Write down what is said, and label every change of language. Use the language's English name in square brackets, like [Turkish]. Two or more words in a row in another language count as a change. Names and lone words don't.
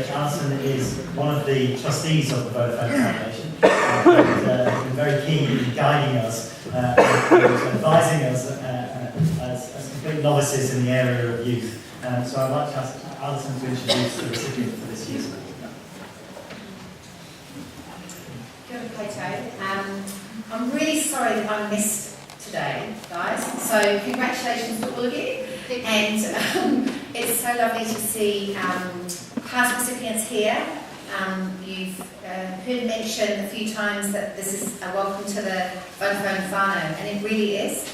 [English] Alison is one of the trustees of the Vodafone Foundation and has been very keen in guiding us and advising us as complete novices in the area of youth. So I'd like to ask Alison to introduce the recipient for this year's award. [Māori] Kia ora koutou. [English] I'm really sorry that I missed today, guys. So congratulations to all of you. And it's so lovely to see past recipients here. You've heard mention a few times that this is a welcome to the Vodafone whānau, and it really is.